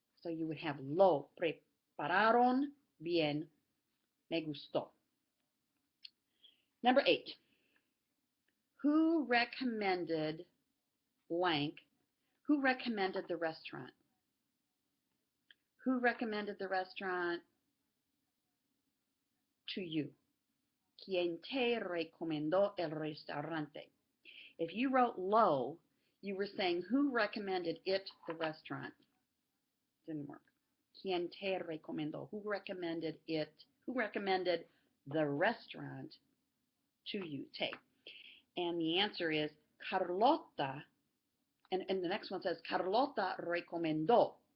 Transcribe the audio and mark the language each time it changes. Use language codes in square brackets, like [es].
[en] So you would have [es] lo prepararon bien. Me gustó. [en] Number 8. Who recommended blank? Who recommended the restaurant? Who recommended the restaurant to you? [es] ¿Quién te recomendó el restaurante? [en] If you wrote lo, you were saying who recommended it, the restaurant. Didn't work. [es] ¿Quién te recomendó? [en] Who recommended it? Who recommended the restaurant to you? Te. And the answer is Carlota. And the next one says Carlota recomendó.